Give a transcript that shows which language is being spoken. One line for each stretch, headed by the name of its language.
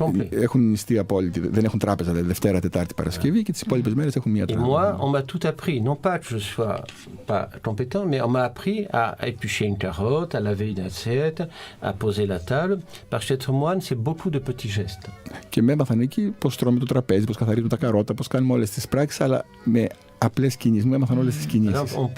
Greek: Έχουν νηστεί απόλυτη, δεν έχουν τράπεζα, δηλαδή Δευτέρα, Τετάρτη, Παρασκευή και τις υπόλοιπες μέρες έχουν μία τράπεζα.
French: Moi, on m'a tout appris, non pas que je sois pas compétent, mais on m'a appris à éplucher une carotte, à laver une assiette, à poser la table, parce que être moine, c'est beaucoup de petits gestes.
Greek: Και με έμαθαν εκεί πώς τρώμε το τραπέζι, πώς καθαρίζουμε τα καρότα, πώς κάνουμε όλες τις πράξεις, αλλά με απλές κινήσεις. Μου έμαθαν όλες τις κινήσεις.